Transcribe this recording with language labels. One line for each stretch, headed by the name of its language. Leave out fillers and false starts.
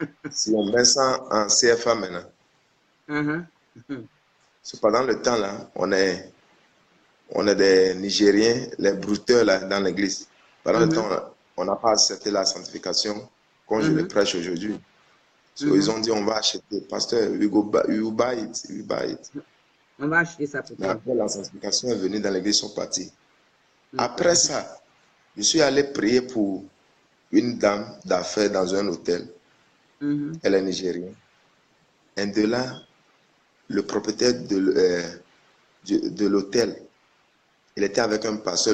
French: Si on met ça en CFA maintenant, Uh-huh. c'est pendant le temps là, on est des Nigériens, les brouteurs là dans l'église. Pendant le temps, Mhm, on n'a pas accepté la sanctification comme je le mhm, prêche aujourd'hui. So, ils mhm. ont dit on va acheter.
English: Pasteur, we will buy it, we will buy it.
French: On va acheter ça pour Mais toi. après la sanctification est venue dans l'église, ils sont partis. Ok. Après ça, je suis allé prier pour une dame d'affaires dans un hôtel. Mhm, Elle est nigérienne. Et de là, le propriétaire de l'hôtel, il était avec un pasteur.